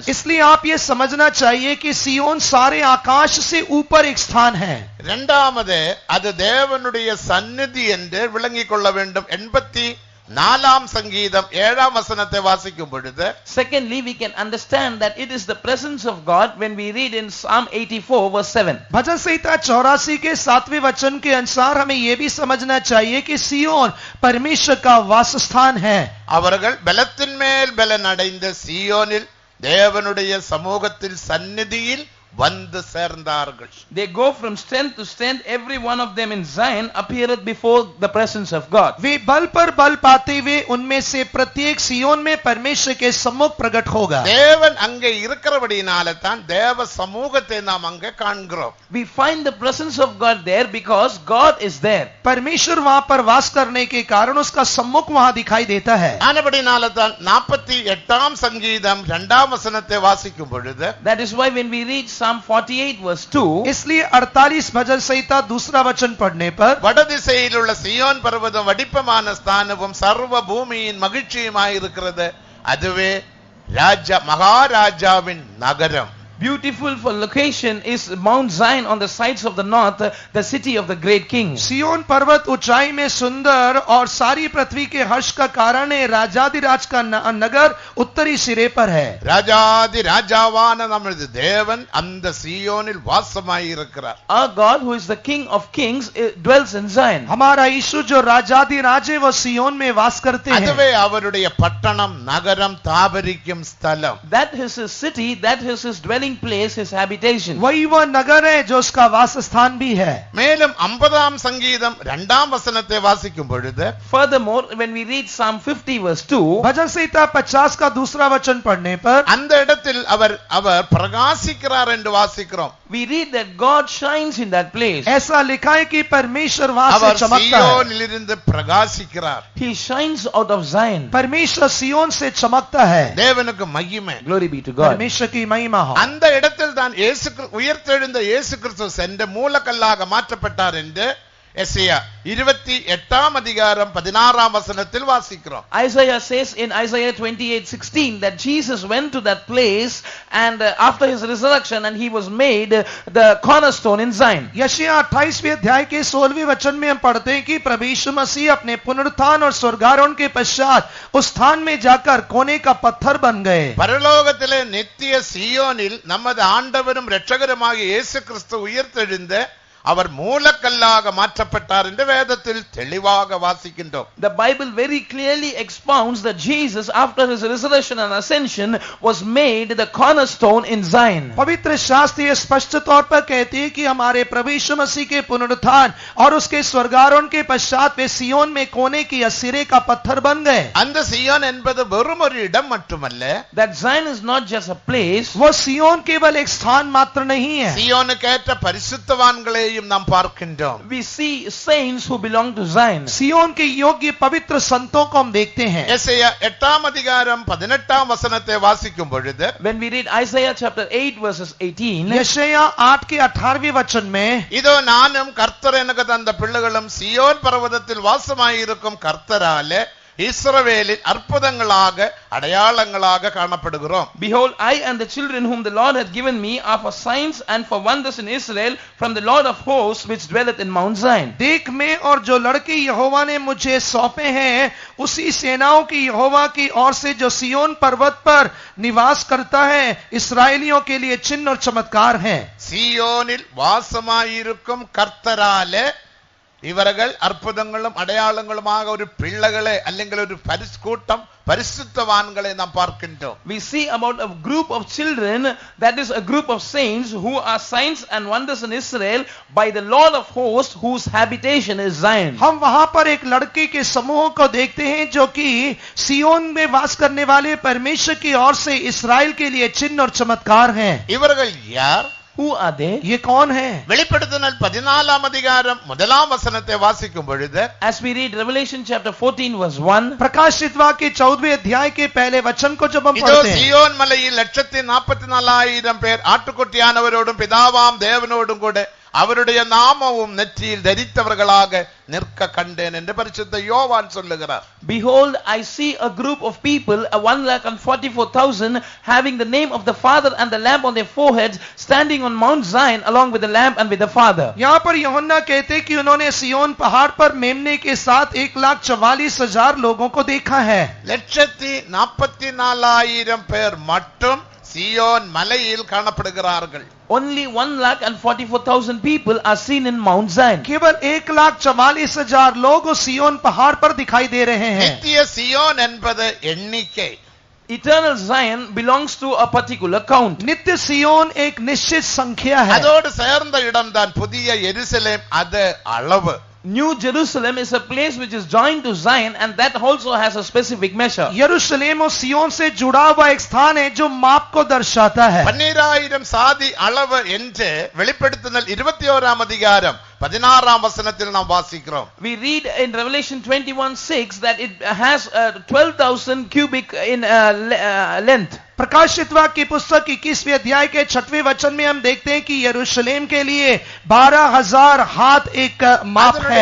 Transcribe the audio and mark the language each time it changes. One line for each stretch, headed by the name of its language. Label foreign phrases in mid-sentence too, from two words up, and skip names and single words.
Hindi: इसलिए आप ये समझना चाहिए कि सियोन सारे आकाश से ऊपर एक स्थान है.
Tamil: இரண்டாவது அது தேவனுடைய சந்நிதி என்று விளங்கிக் கொள்ள வேண்டும். 84 சங்கீதம் 7 வசனத்தை வாசிக்கும் பொழுது
English: Secondly, we can understand that it is the presence of God when we read in Psalm 84 verse 7.
Hindi: भजन संहिता 84 के 7वें वचन के अनुसार हमें यह भी समझना चाहिए कि सियोन परमेश्वर का वास स्थान है.
Tamil: அவர்கள் பலத்தின் மேல் பலன் அடைந்த சியோனில் தேவனுடைய சமூகத்தில் சந்நிதியில் வந்து சேர்ந்தார்கள்.
English: They go from strength to strength. Every one of them in Zion appeareth before the presence of God.
Hindi: वे बल पर बल पाते हुए उनमें से प्रत्येक सियोन में परमेश्वर के सम्मुख प्रकट होगा.
Tamil: தேவன் அங்கே இருக்கிறபடியினால தான் தேவ சமூகத்தை நாம் அங்கே காண்கிறோம்.
English: We find the presence of God there because God is there.
Hindi: परमेश्वर वहां पर वास करने के कारण उसका सम्मुख वहां दिखाई देता है.
Tamil: ஆனபடினால தான் 48 சங்கீதம் 2 வசனத்தை வாசிக்கும் பொழுது
English: That is why when we read Psalm 48 verse 2,
Hindi: इसलिए 48 भजन संहिता दूसरा वचन पढ़ने पर
Tamil: வடதிசையில் உள்ள சியோன் பர்வதம் வடிப்பமான ஸ்தானமும் சர்வ பூமியின் மகிழ்ச்சியுமாயிருக்கிறது. அதுவே மகாராஜாவின் நகரம்.
English: beautiful for location is Mount Zion on the sides of the north, the city of the great king.
Hindi: सियोन पर्वत ऊंचाई में सुंदर और सारी पृथ्वी के हर्ष का कारण है. राजाधिराज का नगर उत्तरी सिरे पर है.
Tamil: ராஜாதி ராஜாவான நமது தேவன் அந்த சியோனில் வாசமாயிருக்கிறார்.
English: Our God, who is the King of kings, dwells in Zion.
Hindi: हमारा यीशु जो राजाधिराज है वह सियोन में वास करते हैं.
Tamil: அதுவே அவருடைய பட்டணம் நகரம் தாபரிக்கும் ஸ்தலம்.
English: That is his city, that is his dwelling place, his habitation.
Hindi: वही वह नगर है जो उसका वास स्थान भी है.
Tamil: மேலும் 50 சங்கீதம் 2 வசனத்தை வாசிக்கும் பொழுது
English: Furthermore, when we read Psalm 50 verse 2,
Hindi: भजन संहिता 50 का दूसरा वचन पढ़ने पर
Tamil: அந்த இடத்தில் அவர் பிரகாசிக்கிறார் என்று வாசிக்கிறோம்.
English: we read that God shines in that place.
Hindi: ऐसा लिखा है कि परमेश्वर वहां से
Tamil: அவர்
Hindi: चमकता है.
Tamil: சியோனிலிருந்து பிரகாசிக்கிறார்.
English: He shines out of Zion.
Hindi: परमेश्वर सियोन से चमकता है.
Tamil: தேவனுக்கு மகிமை.
English: Glory be to God.
Hindi: परमेश्वर की महिमा हो.
Tamil: அந்த இடத்தில் தான் உயிர்த்தெழுந்த இயேசு கிறிஸ்து சென்ற மூலக்கல்லாக மாற்றப்பட்டார் என்று எசேயா 28 அதிகாரம் 16 வசனத்தில் வாசிக்கிறோம்.
English: Isaiah says in Isaiah 28:16 that Jesus went to that place and after his resurrection and he was made the cornerstone in Zion.
Hindi: यशायाह 28वें अध्याय के 16वें वचन में हम पढ़ते हैं कि प्रभु यीशु मसीह अपने पुनरुत्थान और स्वर्गारोहण के पश्चात उस स्थान में जाकर कोने का पत्थर बन गए.
Tamil: பரலோகத்திலே நித்திய சியோனில் நமது ஆண்டவரும் இரட்சகருமாகிய இயேசு கிறிஸ்து உயிர்த்தெழுந்த அவர் மூலக்கல்லாக மாற்றப்பட்டார் என்று வேதத்தில் தெளிவாக வாசிக்கின்றோம்.
English: The Bible very clearly expounds that Jesus after his resurrection and ascension was made the cornerstone in Zion.
Hindi: पवित्र शास्त्र ये स्पष्ट तौर पर कहते हैं कि हमारे प्रभु यीशु मसीह के पुनरुत्थान और उसके स्वर्गारोहण के पश्चात वे सियोन में कोने की सिरे का पत्थर बन गए.
Tamil: அந்த சியோன் என்பது வெறும் ஒரு இடம் மட்டுமல்ல.
English: That Zion is not just a place.
Hindi: वो सियोन केवल एक स्थान मात्र नहीं है.
Tamil: சியோனுக்கேற்ற பரிசுத்தவான்களை நாம் பார்க்கின்றோம்.
English: We see saints who belong to Zion.
Hindi: सियोन के योग्य पवित्र संतों को हम देखते हैं.
Tamil: எசேயா 8 அதிகாரம் 18 வசனத்தை வாசிக்கும் பொழுது
English: When we read Isaiah chapter 8 verses 18,
Hindi: यशायाह 8 के 18वें वचन में
Tamil: இதோ நானும் கர்த்தர் எனக்கு தந்த பிள்ளைகளும் சியோன் பர்வதத்தில் வாசமாயிருக்கும் கர்த்தராலே இஸ்ரவேலில் அற்புதங்களாக அடையாளங்களாக காணப்படுகிறோம்.
English: Behold, I and the children whom the Lord hath given me are for signs and for wonders in Israel from the Lord of hosts which dwelleth in Mount Zion.
Hindi: देख मैं और जो लड़के यहोवा ने मुझे सौंपे हैं उसी सेनाओं की यहोवा की ओर से जो सियोन पर्वत पर निवास करता है इस्राएलियों के लिए चिन्ह और चमत्कार हैं.
Tamil: சீயோனில் வாசமாயிருக்கும் கர்த்தராலே இவர்கள் அற்புதங்களும் அடையாளங்களுமாக ஒரு பிள்ளைகளே അല്ലെങ്കിൽ ஒரு கூட்டம் பரிசுத்தவான்களை நாம் பார்க்கின்றோம்.
English: We see about a group of children, that is a group of saints who are signs and wonders in Israel by the Lord of hosts whose habitation is Zion.
Hindi: हम वहां पर एक लड़के के समूह को देखते हैं जो कि सियोन में वास करने वाले परमेश्वर की ओर से इस्राएल के लिए चिन्ह और चमत्कार हैं.
Tamil: இவர்கள் யார்?
English: Who are they?
Hindi: ये कौन है?
Tamil: வெளிப்படுத்தினல் 14ஆம் அதிகாரம் முதலாம் வசனத்தை வாசிக்கும் பொழுது
English: As we read Revelation chapter 14 verse 1,
Hindi: प्रकाशित वाक्य 14वें अध्याय के पहले वचन को जब हम
Tamil: இதோ
Hindi: पढ़ते हैं,
Tamil: சீயோன் மலையில் 144,000 பேர் ஆட்டுக்குட்டியானவரோடும் பிதாவாம் தேவனோடும் கூட அவருடைய நாமமும் நெற்றியில் தரித்தவர்களாக நிற்க கண்டேன் என்று பரிசுத்த யோவான் சொல்லுகிறார்.
English: behold, I see a group of people, 144,000, having the name of the Father and the Lamb on their foreheads, standing on Mount Zion along with the Lamb and with the Father.
Hindi: यहाँ पर यूहन्ना कहते हैं कि उन्होंने सियोन पहाड़ पर मेमने के साथ 1,44,000 लोगों को देखा है.
Tamil: 144,000 பேர் மட்டும் சீயோன் மலையில் காணப்படுகிறார்கள்.
English: Only 144,000 people are seen in Mount Zion.
Hindi: केवल 1,44,000 लोग उस सियोन पहाड़ पर दिखाई दे रहे हैं.
Tamil: நித்திய சீயோன் என்பது எண்ணிக்கை.
English: Eternal Zion belongs to a particular count.
Hindi: नित्य सियोन एक निश्चित संख्या है.
Tamil: அதோடு சேர்ந்த இடம்தான் புதிய எருசலேம், அது அளவு.
English: New Jerusalem is a place which is joined to Zion, and that also has a specific measure.
Hindi: यरूशलेम और सियोन से जुड़ा हुआ एक स्थान है जो माप को दर्शाता है.
Tamil: 12,000 சாதி அளவு என்று வெளிப்படுத்துதல் 21ஆம் அதிகாரம் 16ஆம் வசனத்தில் நாம் வாசிக்கிறோம்.
English: We read in Revelation 21:6 that it has 12,000 cubic in length.
Hindi: प्रकाशित वाक्य की पुस्तक 21वें अध्याय के 6वें वचन में हम देखते हैं कि यरूशलेम के लिए 12,000 हाथ एक माप है.